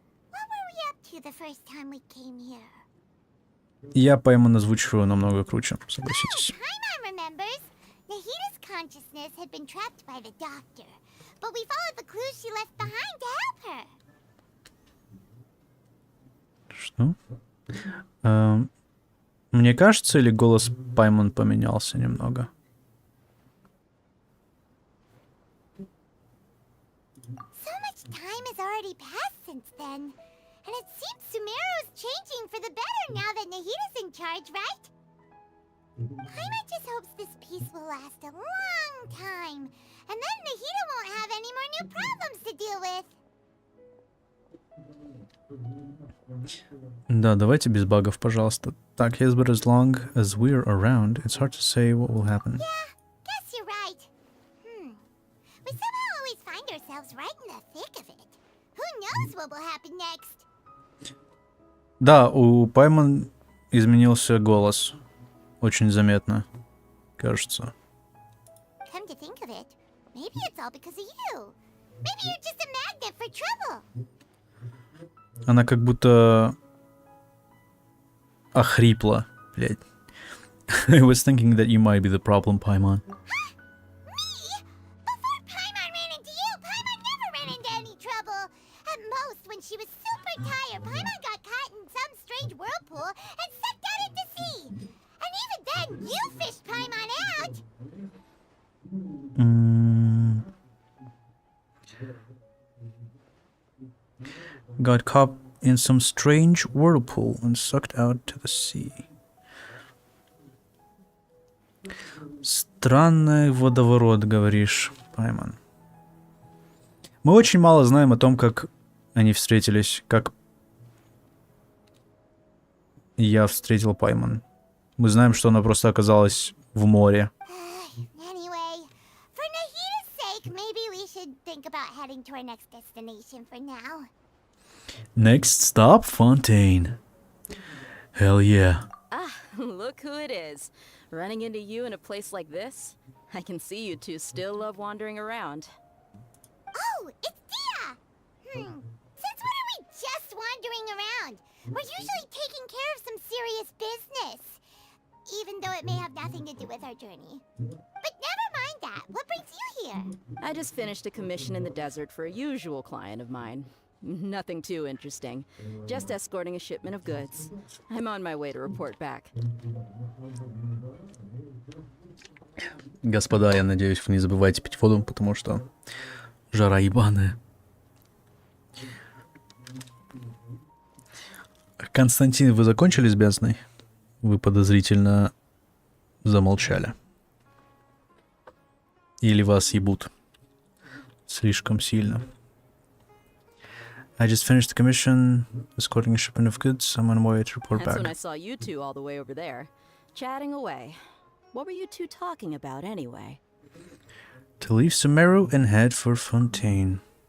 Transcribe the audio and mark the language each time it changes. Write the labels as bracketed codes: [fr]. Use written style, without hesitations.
[en] What were we up to the first time we came here? [ru] Я Паймон озвучиваю намного круче, согласитесь. [en] Paimon remembers. Nahita's consciousness had been trapped by the doctor, but we followed the clues she left behind to help her. [ru] Что? Мне кажется, или голос Паймон поменялся немного? [en] So much time has already passed since then, and it seems Sumeru's changing for the better now that Nahita's in charge, right? Paimon just hopes this peace will last a long time, and then Nahita won't have any more new problems to deal with. [ru] Да, давайте без багов, пожалуйста. [en] Так, yes, but as long as we're around, it's hard to say what will happen. Yeah, guess you're right. We somehow always find ourselves right in the thick of it. Who knows what will happen next? [ru] Да, у Паймон изменился голос. Очень заметно, кажется. [en] Come to think of it, maybe it's all because of you. Maybe you're just a magnet for trouble. [ru] Она как будто охрипла, блядь. [en] I was thinking that you might be the problem, Paimon. Me? Before Paimon ran into you, Paimon never ran into any trouble. At most, when she was super tired, Paimon got caught in some strange whirlpool and sucked out into sea. And even then, you fished Paimon out. Got caught in some strange whirlpool and sucked out to the sea. [ru] Странный водоворот, говоришь, Паймон. Мы очень мало знаем о том, как они встретились, как я встретил Паймон. Мы знаем, что она просто оказалась в море. [en] Anyway, for Nahita's sake, maybe we should think about heading to our next destination for now. Next stop, Fontaine. Hell yeah. Ah, look who it is. Running into you in a place like this? I can see you two still love wandering around. Oh, it's Dia! Since when are we just wandering around? We're usually taking care of some serious business. Even though it may have nothing to do with our journey. But never mind that. What brings you here? I just finished a commission in the desert for a usual client of mine. Nothing too interesting. Just escorting a shipment of goods. I'm on my way to report back. [ru] Господа, я надеюсь, вы не забывайте пить воду, потому что жара ебаная. Константин, вы закончили с бездной? Вы подозрительно замолчали. Или вас ебут слишком сильно. [en] I just finished the commission, escorting a shipment of goods. I'm on my way to report That's when I saw you two all the way over there, chatting away. What were you two talking about anyway? To leave Sumeru and head for Fontaine.